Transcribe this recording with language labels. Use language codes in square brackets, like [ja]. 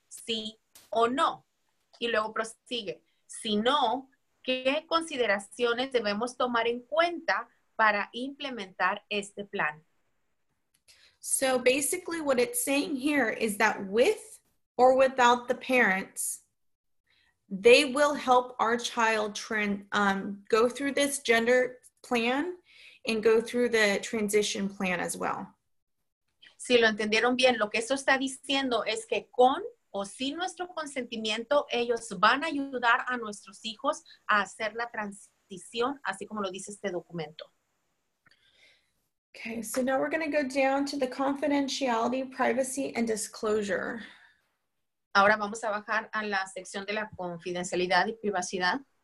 [es] ¿Sí o no? Y luego prosigue, si no, ¿qué consideraciones debemos tomar en cuenta para implementar este plan? [en] So basically what it's saying here is that with or without the parents, they will help our child go through this gender plan and go through the transition plan as well. [es] Si lo entendieron bien, lo que esto está diciendo es que con o sin nuestro consentimiento, ellos van a ayudar a nuestros hijos a hacer la transición, así como lo dice este documento. [en] Okay, so now we're going to go down to the confidentiality, privacy, and disclosure. [es] Ahora vamos a bajar a la sección de la confidencialidad y privacidad.